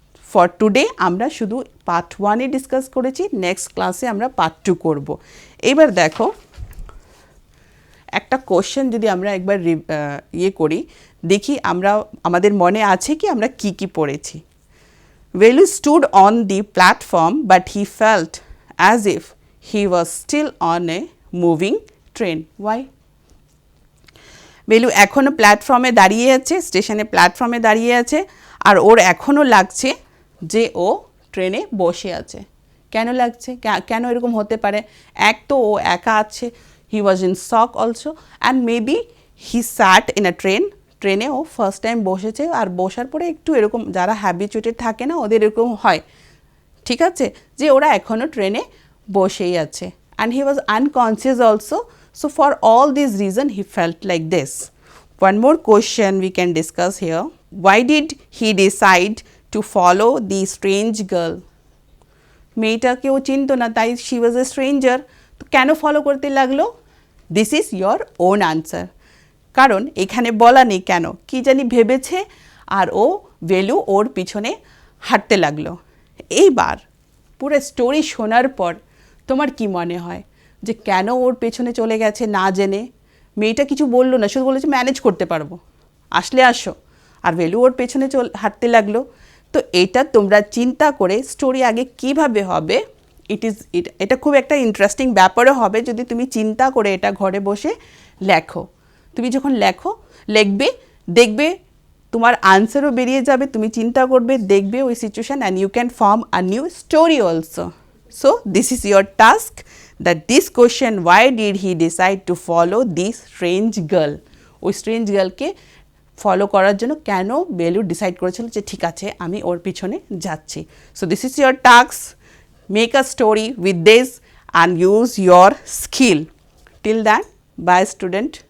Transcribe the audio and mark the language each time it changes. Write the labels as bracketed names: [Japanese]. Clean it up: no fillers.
[Bangla] For today আমরা শুধু part 1-এ discuss করেছি, নেক্সট ক্লাসে আমরা পার্ট 2 করব। এবার দেখো একটা কোশ্চেন যদি আমরা একবার করি, দেখি আমাদের মনে আছে কি আমরা কি পড়েছি। [English] Velu stood on the platform but he felt as if he was still on a moving train. Why? [Bangla] বেলু এখনও প্ল্যাটফর্মে দাঁড়িয়ে আছে, স্টেশনে প্ল্যাটফর্মে দাঁড়িয়ে আছে, আর ওর এখনও লাগছে যে ও ট্রেনে বসে আছে। কেন লাগছে, কেন এরকম হতে পারে? এক তো ও একা আছে, [English] he was in shock also, and maybe he sat in a [Bangla] ট্রেনে ও ফার্স্ট টাইম বসেছে, আর বসার পরে একটু এরকম যারা হ্যাবিচুয়েটেড থাকে না ওদের এরকম হয়, ঠিক আছে, যে ওরা এখনও ট্রেনে বসেই আছে। [English] And he was unconscious also, so for all these reasons he felt like this. One more question we can discuss here. Why did he decide to follow the strange girl? [Bangla] মেয়েটাকে ও চিনতো না, তাই [English] she was a stranger, [Bangla] তো কেন follow করতে লাগলো? [English] This is your own answer. [Bangla] কারণ এখানে বলা নেই কেন, কি জানি ভেবেছে, আর ও বেলু ওর পিছনে হাঁটতে লাগলো। এইবার পুরো স্টোরি শোনার পর তোমার কি মনে হয় যে কেন ওর পেছনে চলে গেছে না জেনে? মেয়েটা কিছু বললো না, শুধু বলেছে ম্যানেজ করতে পারবো, আসলে আসো, আর বেলু ওর পেছনে হাঁটতে লাগলো। তো এটা তোমরা চিন্তা করে স্টোরি আগে কিভাবে হবে, এটা খুব একটা ইন্টারেস্টিং ব্যাপারও হবে যদি তুমি চিন্তা করে এটা ঘরে বসে লেখো। তুমি যখন লিখবে দেখবে তোমার আনসারও বেরিয়ে যাবে, তুমি চিন্তা করবে, দেখবে ওই situation, [English] And you can form a new story also. So this is your task, that this question, why did he decide to follow this strange girl? [Bangla] ওই স্ট্রেঞ্জ গার্লকে ফলো করার জন্য কেন বেলু ডিসাইড করেছিল যে ঠিক আছে আমি ওর পিছনে যাচ্ছি। [English] So this is your task, make a story with this and use your skill. Till then, bye student.